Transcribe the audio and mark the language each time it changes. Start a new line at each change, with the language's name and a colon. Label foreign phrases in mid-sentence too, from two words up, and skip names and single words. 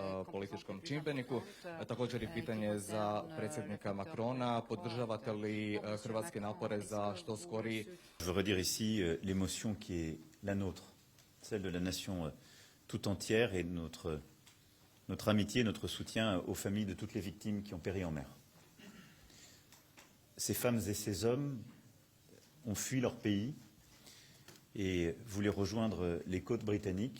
Croatian: političkom čimbeniku. Također i pitanje za predsjednika Macrona. Podržavate li hrvatske napore za što skoriji...
French: Je veux redire ici l'émotion qui est la nôtre, celle de la nation tout entière et notre amitié, notre soutien aux familles de toutes les victimes qui ont péri en mer. Ces femmes et ces hommes ont fui leur pays et voulaient rejoindre les côtes britanniques.